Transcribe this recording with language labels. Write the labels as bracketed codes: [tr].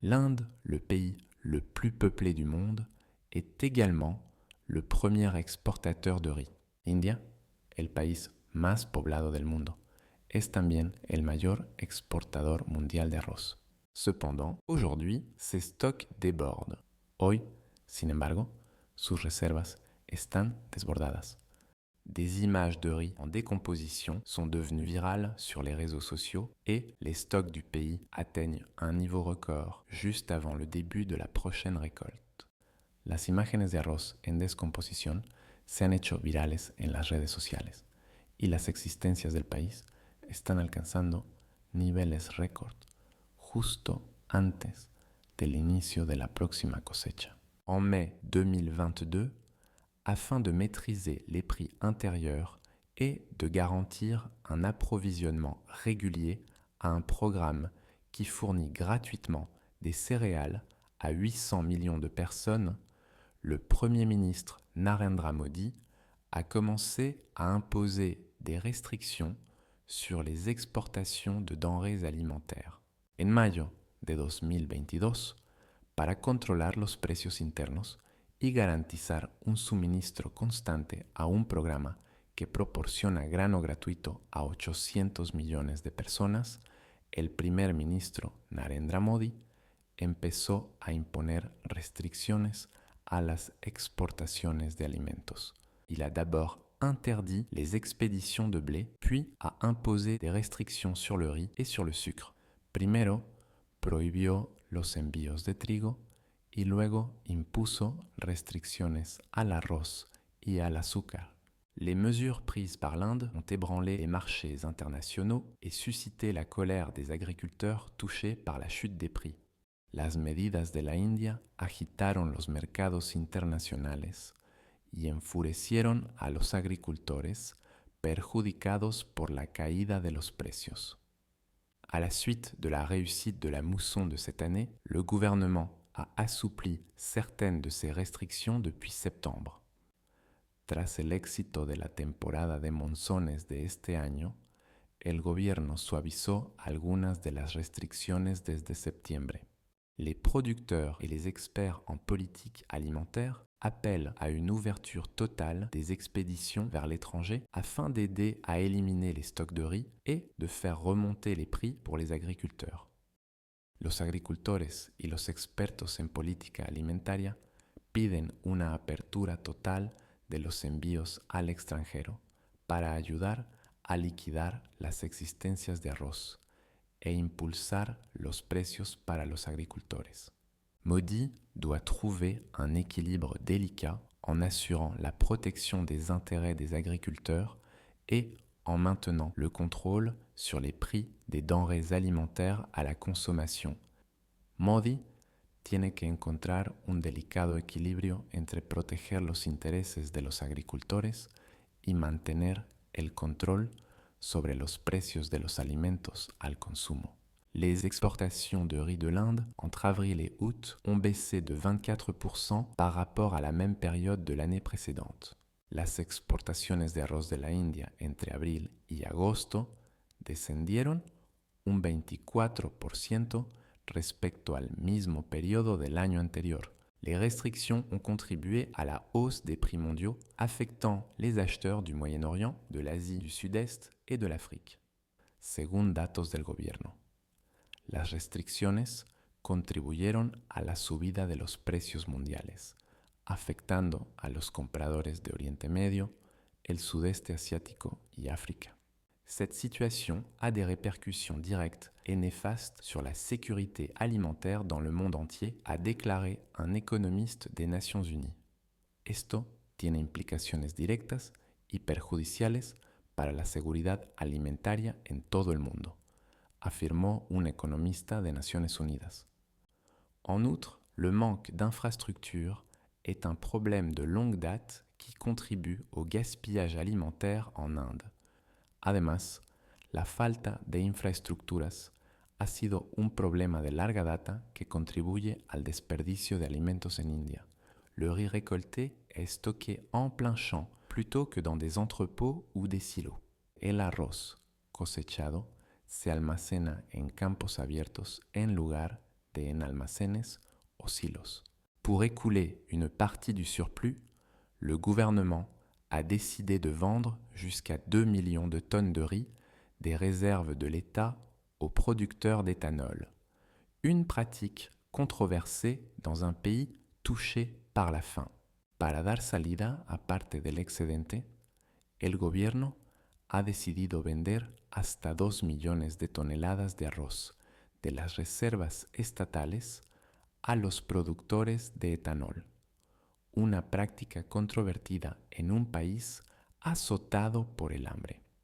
[fr] L'Inde, le pays le plus peuplé du monde, est également le premier exportateur de riz. [es] India, el país más poblado del mundo, es también el mayor exportador mundial de arroz. [fr] Cependant, aujourd'hui, ses stocks débordent. [es] Hoy, sin embargo, sus reservas están desbordadas. [fr] Des images de riz en décomposition sont devenues virales sur les réseaux sociaux et les stocks du pays atteignent un niveau record juste avant le début de la prochaine récolte. [es] Las imágenes de arroz en descomposición se han hecho virales en las redes sociales y las existencias del país están alcanzando niveles récord justo antes del inicio de la próxima cosecha. [fr] En mai 2022, afin de maîtriser les prix intérieurs et de garantir un approvisionnement régulier à un programme qui fournit gratuitement des céréales à 800 millions de personnes, le Premier ministre Narendra Modi a commencé à imposer des restrictions sur les exportations de denrées alimentaires. [es] En mayo de 2022, para controlar los precios internos y garantizar un suministro constante a un programa que proporciona grano gratuito a 800 millones de personas, el primer ministro Narendra Modi empezó a imponer restricciones a las exportaciones de alimentos. [fr] Il a d'abord interdit les expéditions de blé, puis a imposé des restrictions sur le riz et sur le sucre. [es] Primero, prohibió los envíos de trigo y luego impuso restricciones al arroz y al azúcar. [fr] Les mesures prises par l'Inde ont ébranlé les marchés internationaux et suscité la colère des agriculteurs touchés par la chute des prix. [es] Las medidas de la India agitaron los mercados internacionales y enfurecieron a los agricultores perjudicados por la caída de los precios. [fr] À la suite de la réussite de la mousson de cette année, le gouvernement a assoupli certaines de ses restrictions depuis septembre. [es] Tras el éxito de la temporada de monzones de este año, el gobierno suavizó algunas de las restricciones desde septiembre. [fr] Les producteurs et les experts en politique alimentaire appellent à une ouverture totale des expéditions vers l'étranger afin d'aider à éliminer les stocks de riz et de faire remonter les prix pour les agriculteurs. [es] Los agricultores y los expertos en política alimentaria piden una apertura total de los envíos al extranjero para ayudar a liquidar las existencias de arroz e impulsar los precios para los agricultores. [fr] Modi doit trouver un équilibre délicat en assurant la protection des intérêts des agriculteurs et en maintenant le contrôle sur les prix des denrées alimentaires à la consommation. [es] Modi tiene que encontrar un delicado equilibrio entre proteger los intereses de los agricultores y mantener el control sobre los precios de los alimentos al consumo. [fr] Les exportations de riz de l'Inde entre avril et août ont baissé de 24% par rapport à la même période de l'année précédente. [es] Las exportaciones de arroz de la India entre abril y agosto descendieron un 24% respecto al mismo periodo del año anterior. [fr] Les restrictions ont contribué à la hausse des prix mondiaux, affectant les acheteurs du Moyen-Orient, de l'Asie du Sud-Est et de l'Afrique. [es] Según datos del gobierno, las restricciones contribuyeron a la subida de los precios mundiales, afectando a los compradores de Oriente Medio, el Sudeste Asiático y África. [fr] Cette situation a des répercussions directes et néfastes sur la sécurité alimentaire dans le monde entier, a déclaré un économiste des Nations Unies. [es] Esto tiene implicaciones directas y perjudiciales para la seguridad alimentaria en todo el mundo, afirmó un [fr] économiste des [es] Nations Unidas. [fr] En outre, le manque d'infrastructures est un problème de longue date qui contribue au gaspillage alimentaire en Inde. [es] Además, la falta de infraestructuras ha sido un problema de larga data que contribuye al desperdicio de alimentos en India. [fr] Le riz récolté est stocké en plein champ plutôt que dans des entrepôts ou des silos. [es] El arroz cosechado se almacena en campos abiertos en lugar en almacenes o silos. [fr] Pour écouler une partie du surplus, le gouvernement a décidé de vendre jusqu'à 2 millions de tonnes de riz des réserves de l'État aux producteurs d'éthanol, une pratique controversée dans un pays touché par la faim. [es] Para dar salida a parte del excedente, el gobierno ha decidido vender hasta 2 millones de toneladas de arroz de las reservas estatales a los productores de etanol, una práctica controvertida en un país azotado por el hambre.